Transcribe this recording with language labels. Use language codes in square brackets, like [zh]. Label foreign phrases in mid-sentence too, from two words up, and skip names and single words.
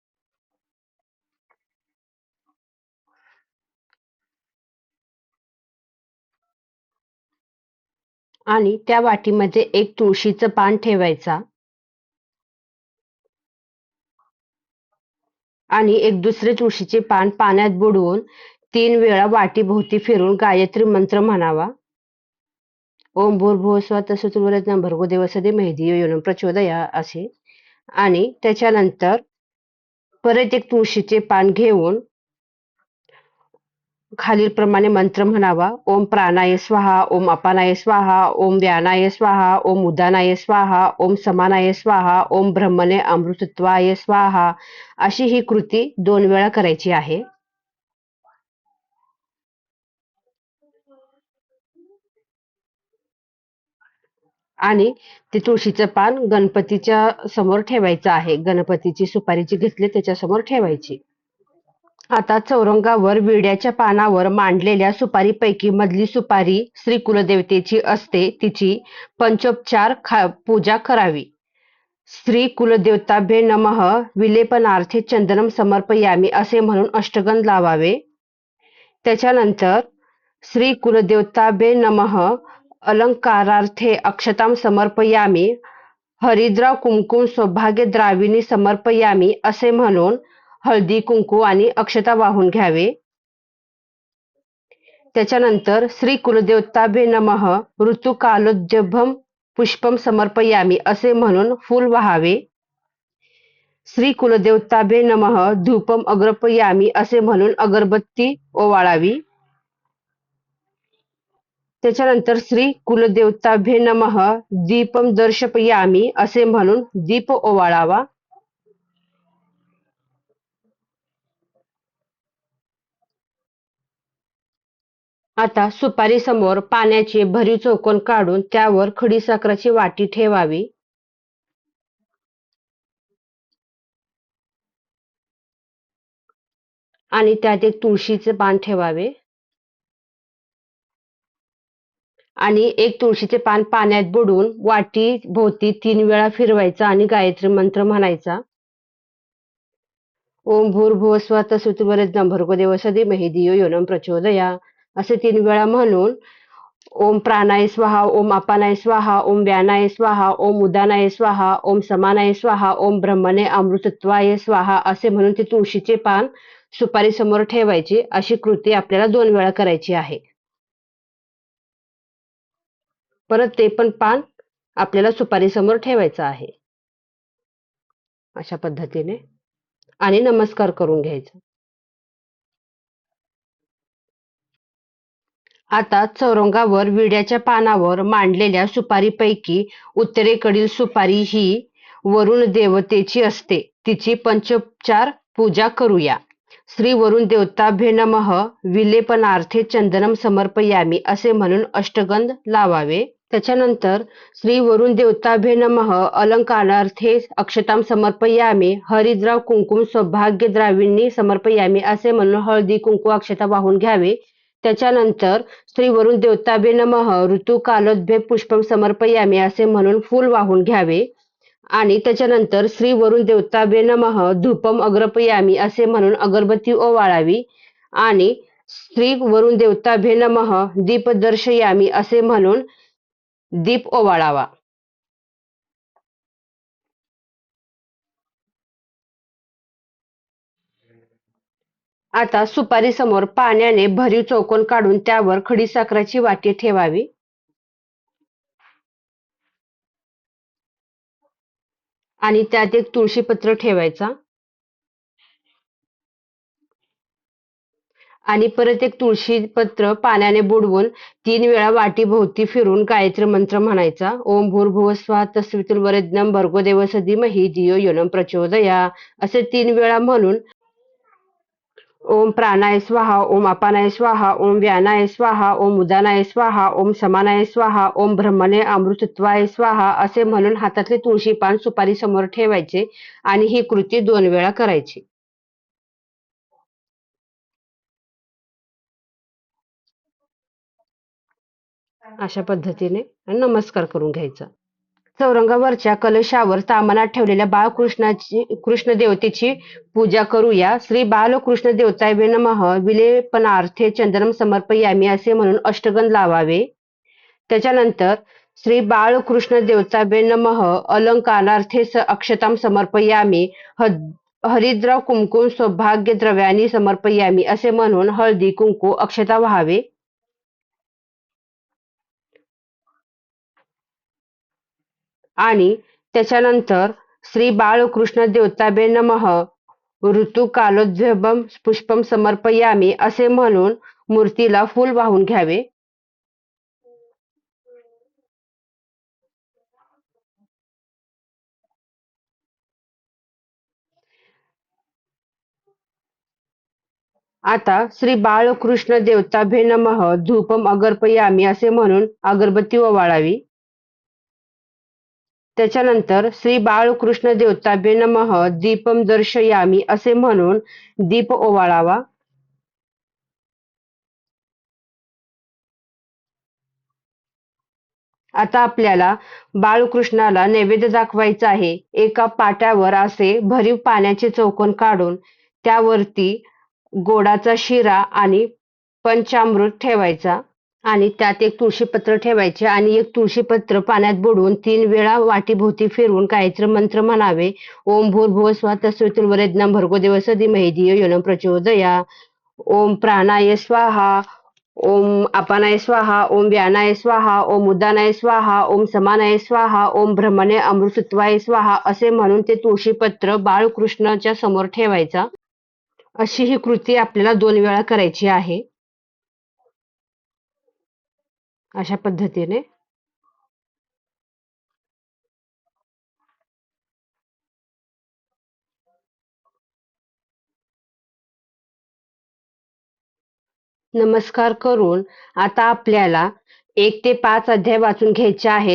[mr] आणि त्या वाटीमध्ये एक तुळशीचं पान ठेवायचा आणि एक दुसरे तुळशीचे पान पाण्यात बुडवून 3 वेळा वाटीभोवती फिरून गायत्री मंत्र म्हणावा. [sa] ओम भूर्भुवः स्वः तत्सवितुर्वरेण्यं भर्गो देवस्य धीमहि धियो यो नः प्रचोदयात् असे. [mr] आणि त्याच्यानंतर परत एक तुळशीचे पान घेऊन खालीलप्रमाणे मंत्र म्हणावा. [sa] ओम प्राणाय स्वाहा, ओम अपानाय स्वाहा, ओम व्यानाय स्वाहा, ओम उदानाय स्वाहा, ओम समानाय स्वाहा, ओम ब्रह्मणे अमृतत्वाय स्वाहा [mr] अशी ही कृती 2 वेळा करायची आहे. आणि ते तुळशीचं पान गणपतीच्या समोर ठेवायचं आहे. गणपतीची सुपारी जी घेतली त्याच्यासमोर ठेवायची. आता चौरंगावर विड्याच्या पानावर मांडलेल्या सुपारीपैकी मधली सुपारी श्री कुलदेवतेची असते. तिची पंचोपचार पूजा करावी. [sa] श्री कुलदेवताभ्ये नमः विलेपनार्थे चंदनम समर्पयामी [mr] असे म्हणून अष्टगंध लावावे. [sa] त्याच्यानंतर श्री कुलदेवताभ्ये नमः अलंकारार्थे अक्षतां समर्पयामी हरिद्रा कुंकुम सौभाग्यद्राविणी समर्पयामी [mr] असे म्हणून हळदी कुंकू आणि अक्षता वाहून घ्यावे. [sa] त्याच्यानंतर श्री कुलदेवताभ्ये नमः ऋतुकालोद्भवं पुष्पम समर्पयामी [mr] असे म्हणून फूल वाहावे. [sa] श्री कुलदेवताभ्ये नमः धूपम अग्रपयामी [mr] असे म्हणून अगरबत्ती ओवाळावी. त्याच्यानंतर [sa] श्री कुलदेवताभ्ये नमः दीपम दर्शपयामी [mr] असे म्हणून दीप ओवाळावा. आता सुपारी समोर पाण्याचे भरीव चौकोन काढून त्यावर खडीसाखराची वाटी ठेवावी. आणि त्यात एक तुळशीचे पान ठेवावे. आणि एक तुळशीचे पान पाण्यात बुडवून वाटी भोवती 3 वेळा फिरवायचा आणि गायत्री मंत्र म्हणायचा. [sa] ओम भूर्भुवः स्वः तत्सवितुर्वरेण्यं भर्गो देवस्य धीमहि धियो यो नः प्रचोदयात् [mr] असे 3 वेळा म्हणून [sa] ओम प्राणाय स्वाहा, ओम अपानाय स्वाहा, ओम व्यानाय स्वाहा, ओम उदानाय स्वाहा, ओम समानाय स्वाहा, ओम ब्रह्मणे अमृतत्वाय स्वाहा [mr] असे म्हणून ते तुळशीचे पान सुपारी समोर ठेवायची. अशी कृती आपल्याला 2 वेळा करायची आहे. परत ते पण पान आपल्याला सुपारी समोर ठेवायचं आहे. अशा पद्धतीने आणि नमस्कार करून घ्यायचा. आता चौरंगावर विड्याच्या पानावर मांडलेल्या सुपारीपैकी उत्तरेकडील सुपारी ही वरुण देवतेची असते. तिची पंचोपचार पूजा करूया. [sa] श्री वरुण देवताभ्ये नमः विलेपनार्थे चंदनम समर्पयामी [mr] असे म्हणून अष्टगंध लावावे. [sa] त्याच्यानंतर श्री वरुण देवताभ्ये नमः अलंकारार्थे अक्षतां समर्पयामी हरिद्रा कुंकुम सौभाग्यद्राविणी समर्पयामी [mr] असे म्हणून हळदी कुंकू अक्षता वाहून घ्यावे. [sa] त्याच्यानंतर श्री वरुण देवताभ्ये नमः ऋतुकालोद्भव पुष्पम समर्पयामी [mr] असे म्हणून फूल वाहून घ्यावे. आणि त्याच्यानंतर [sa] श्री वरुण देवताभ्ये नमः धूपम अग्रपयामी [mr] असे म्हणून अगरबत्ती ओवाळावी. [sa] आणि श्री वरुण देवताभ्ये नमः दीप दर्शयामी [mr] असे म्हणून दीप ओवाळावा. आता सुपारी समोर पाण्याने भरीव चौकोन काढून त्यावर खडीसाखराची वाटी ठेवावी. आणि त्यात एक तुळशीपत्र ठेवायचा. आणि परत एक तुळशी पत्र पाण्याने बुडवून 3 वेळा वाटीभोवती फिरून गायत्री मंत्र म्हणायचा. [sa] ओम भूर्भुवः स्वः तत्सवितुर्वरेण्यं भर्गो देवस्य धीमहि धियो यो नः प्रचोदयात्. [mr] असे 3 वेळा म्हणून [sa] ओम प्राणाय स्वाहा, ओम अपानाय स्वाहा, ओम व्यानाय स्वाहा, ओम उदानाय स्वाहा, ओम समानाय स्वाहा, ओम ब्रह्मणे अमृतत्वाय स्वाहा [mr] असे म्हणून हातातले तुळशी पान सुपारी समोर ठेवायचे आणि ही कृती 2 वेळा करायची. अशा पद्धतीने नमस्कार करून घ्यायचा. चौरंगावरच्या कलशावर तामनात ठेवलेल्या कृष्ण देवतेची पूजा करूया. [sa] श्री बालकृष्ण देवताय नमः विलेपनार्थे चंदनम समर्पयामी [mr] असे म्हणून अष्टगंध लावावे. [sa] त्याच्यानंतर श्री बाळकृष्ण देवताभ्ये नमः अलंकारार्थे अक्षतां समर्पयामी हरिद्र कुंकुम सौभाग्य द्रव्यानी समर्पयामी [mr] असे म्हणून हळदी कुंकू अक्षता व्हावे. आणि त्याच्यानंतर [sa] श्री बाळकृष्ण देवताभ्ये नमः ऋतुकालोद्भवम पुष्पम समर्पयामी [mr] असे म्हणून मूर्तीला फूल वाहून घ्यावे. [sa] आता श्री बाळकृष्ण देवताभ्ये नमः धूपम अगर्पयामी [mr] असे म्हणून अगरबत्ती ओवाळावी. [sa] त्याच्यानंतर श्री बाळकृष्ण देवताभ्ये नमः दीपम दर्शयामी [mr] असे म्हणून दीप ओवाळावा. आता आपल्याला बाळकृष्णाला नैवेद्य दाखवायचा आहे. एका पाट्यावर असे भरीव पाण्याचे चौकोन काढून त्यावरती गोडाचा शिरा आणि पंचामृत ठेवायचा आणि त्यात एक तुळशीपत्र ठेवायचे आणि एक तुळशीपत्र पाण्यात बुडवून 3 वेळा वाटीभोवती फिरवून गायत्री मंत्र म्हणावे. [sa] ओम भूर्भुवः स्वः तत्सवितुर्वरेण्यं भर्गो देवस्य धीमहि धियो यो नः प्रचोदयात्. ओम प्राणाय स्वाहा, ओम अपानाय स्वाहा, ओम व्यानाय स्वाहा, ओम उदानाय स्वाहा, ओम समानाय स्वाहा, ओम ब्रह्मणे अमृतत्वाय स्वाहा [mr] असे म्हणून ते तुळशीपत्र बाळकृष्णाच्या समोर ठेवायचा. अशी ही कृती आपल्याला 2 वेळा करायची आहे. अशा पद्धतीने नमस्कार करून आता आपल्याला 1 ते 5 अध्याय वाचून घ्यायचे आहेत.